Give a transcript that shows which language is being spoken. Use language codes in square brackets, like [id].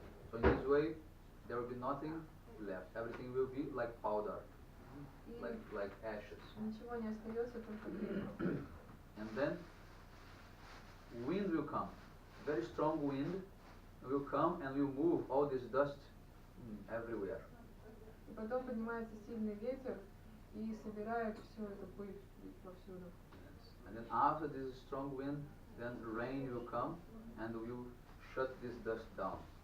[en] So in this way, there will be nothing left. Everything will be like powder, [ru] И [en] like ashes. [ru] ничего не остается, только пепел. [en] And then wind will come. Very strong wind will come and will move all this dust everywhere. [ru] И потом поднимается сильный ветер и собирает всю эту пыль повсюду. [en] Yes. And then after this strong wind, then rain will come and will shut this dust down.